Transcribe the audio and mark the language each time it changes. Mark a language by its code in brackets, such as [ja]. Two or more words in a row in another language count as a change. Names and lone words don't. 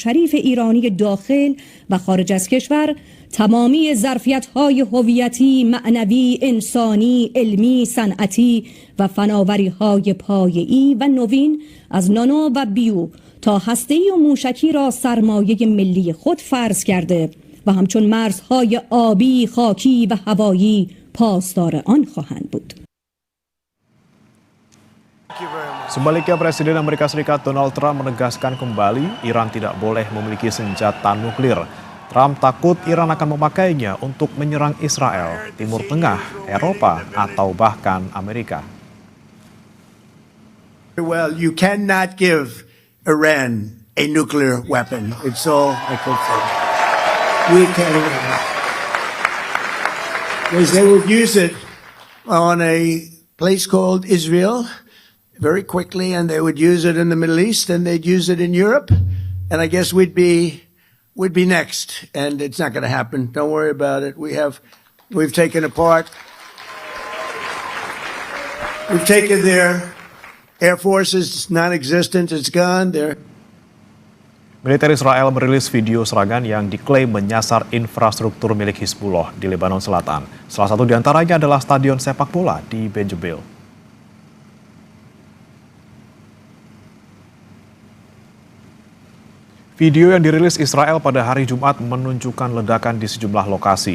[fa] شریف ایرانی داخل و خارج از کشور تمامی ظرفیت‌های هویتی، معنوی، انسانی، علمی، صنعتی و فناوری‌های پایه‌ای و نوین از نانو و بیو تا هسته‌ای و موشکی را سرمایه ملی خود فرض کرده و همچون مرزهای آبی، خاکی و هوایی پاسدار آن خواهند بود. [id] Sebaliknya, Presiden Amerika Serikat Donald Trump menegaskan kembali Iran tidak boleh memiliki senjata nuklir. Trump takut Iran akan memakainya untuk menyerang Israel, Timur Tengah, Eropa, atau bahkan Amerika. [en] Well, you cannot give Iran a nuclear weapon. It's all I can say. We cannot. Because they would use it on a place called Israel very quickly, and they would use it in the Middle East, and they'd use it in Europe, and I guess we'd be next, and it's not going to happen. Don't worry about it. We've taken apart. We've taken their Air Force is non-existent. It's gone. [id] Militer Israel merilis video serangan yang diklaim menyasar infrastruktur milik Hizbullah di Lebanon Selatan. Salah satu di antaranya adalah stadion sepak bola di Ben Jbeil. Video yang dirilis Israel pada hari Jumat menunjukkan ledakan di sejumlah lokasi.